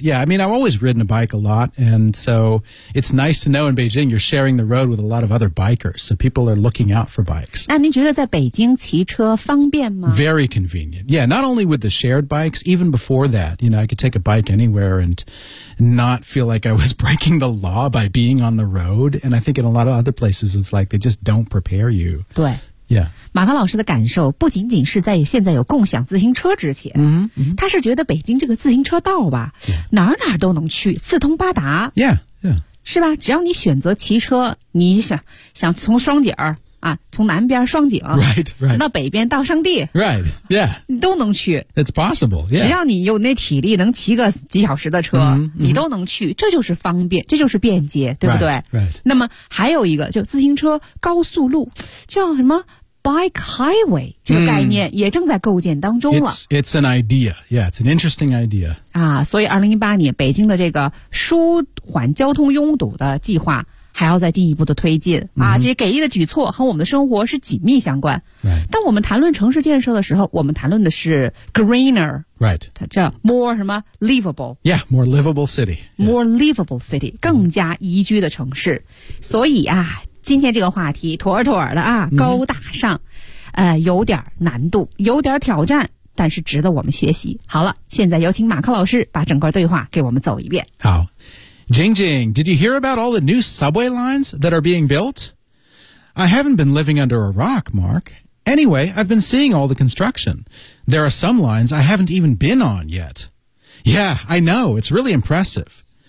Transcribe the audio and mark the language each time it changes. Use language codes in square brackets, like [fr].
[en] Yeah, I mean, I've always ridden a bike a lot, and so it's nice to know in Beijing you're sharing the road with a lot of other bikers, so people are looking out for bikes. [zh] 那您觉得在北京骑车方便吗？ [en] Very convenient. Yeah, not only with the shared bikes, even before that, you know, I could take a bike anywhere and not feel like I was breaking the law by being on the road. And I think in a lot of other places, it's like they just don't prepare you. [zh] 对。 [en] Yeah. [zh] 马康老师的感受不仅仅是在现在有共享自行车之前、他是觉得北京这个自行车道吧、哪儿哪儿都能去，四通八达。 [en] Yeah, yeah. [zh] 是吧？只要你选择骑车，你想从双井儿啊，从南边双井 [en] right, right. [zh] 到北边到上地 [en] right, yeah. [zh] 你都能去。 [en] It's possible,、yeah. [zh] 只要你有那体力能骑个几小时的车、你都能去，这就是方便，这就是便捷，对不对？ [en] Right, right. [zh] 那么还有一个就自行车高速路叫什么 [en] Bike Highway [zh] 这个概念也正在构建当中了。 [en] It's an idea, yeah, it's an interesting idea. [zh] 啊，所以2018年北京的这个舒缓交通拥堵的计划还要再进一步的推进啊！这些给力的举措和我们的生活是紧密相关。当我们谈论城市建设的时候，我们谈论的是 greener， [en] right？ [zh] 它叫 [en] more [zh] 什么 [en] livable？ Yeah， more livable city，、yeah. more livable city， [zh] 更加宜居的城市。所以啊，今天这个话题妥妥的啊，高大上，有点难度，有点挑战，但是值得我们学习。好了，现在有请马克老师把整个对话给我们走一遍。好。 [en] Jing Jing, did you hear about all the new subway lines that are being built? I haven't been living under a rock, Mark. Anyway, I've been seeing all the construction. There are some lines I haven't even been on yet. Yeah, I know, it's really impressive.